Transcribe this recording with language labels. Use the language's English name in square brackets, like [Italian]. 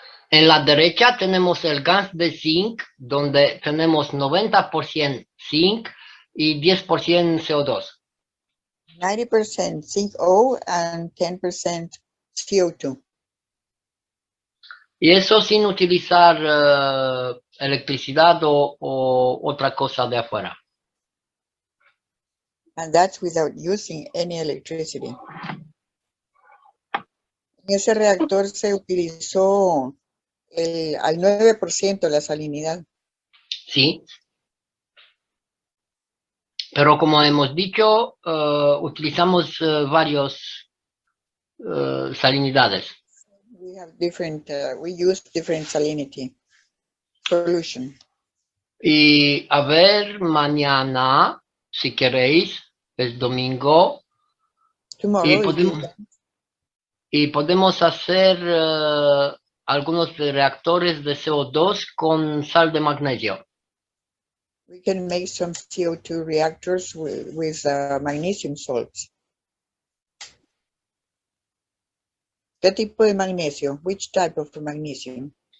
[Spanish] En la derecha tenemos el gas de zinc, donde tenemos 90% zinc y 10% CO2. [English] 90% zinc O and 10% CO2. [Spanish] Y eso sin utilizar electricidad o otra cosa de afuera. [English] And that's without using any electricity. [Spanish] En ese reactor se utilizó al 9% la salinidad. Sí. Pero como hemos dicho, utilizamos varios salinidades. [English] We have different, we use different salinity solution. [Spanish] Y a ver, mañana, si queréis, es domingo, [English] Tomorrow, [Spanish] y podemos hacer algunos reactores de CO2 con sal de magnesio. [English] we can make some CO2 reactors with magnesium salts. [Spanish] ¿Qué tipo de magnesio? [English] Which type of magnesium?